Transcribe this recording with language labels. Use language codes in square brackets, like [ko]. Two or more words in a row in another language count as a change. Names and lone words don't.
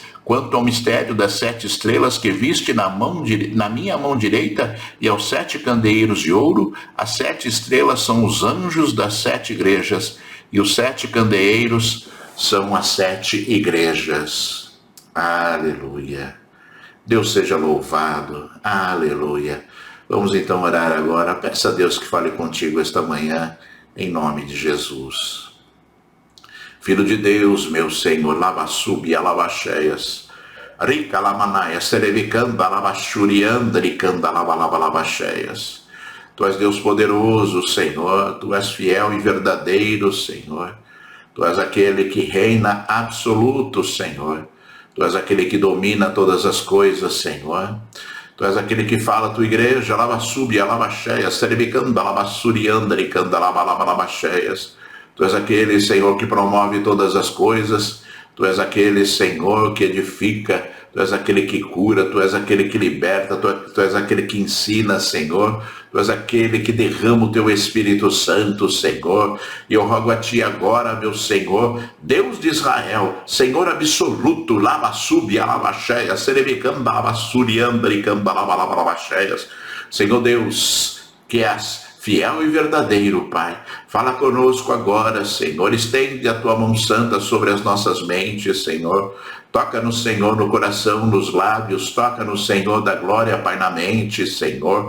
[pt] Quanto ao mistério das 7 estrelas que viste na minha mão direita, e aos 7 candeeiros de ouro, as 7 estrelas são os anjos das 7 igrejas, e os 7 candeeiros são as 7 igrejas. Aleluia. Deus seja louvado. Aleluia. Vamos então orar agora. Peça a Deus que fale contigo esta manhã, em nome de Jesus. Filho de Deus, meu Senhor, lavasubia, lavacheias, rica lamanaia, serevicanda, lavachurianda, ricanda, lavacheias. Tu és Deus poderoso, Senhor, Tu és fiel e verdadeiro, Senhor. Tu és aquele que reina absoluto, Senhor. Tu és aquele que domina todas as coisas, Senhor. Tu és aquele que fala a tua igreja, lavasubia, lavacheias, serevicanda, lavassurianda, ricanda, lavacheias. Tu és aquele, Senhor, que promove todas as coisas. Tu és aquele, Senhor, que edifica. Tu és aquele que cura. Tu és aquele que liberta. Tu és aquele que ensina, Senhor. Tu és aquele que derrama o teu Espírito Santo, Senhor. E eu rogo a Ti agora, meu Senhor, Deus de Israel, Senhor absoluto, lavasubia, lavacheias, serevicanda, lavassurianda, ricanda, lavacheias. Senhor Deus, que és fiel e verdadeiro, Pai. Fala conosco agora, Senhor. Estende a Tua mão santa sobre as nossas mentes, Senhor. Toca-nos, Senhor, no coração, nos lábios. Toca-nos, Senhor, da glória, Pai, na mente, Senhor.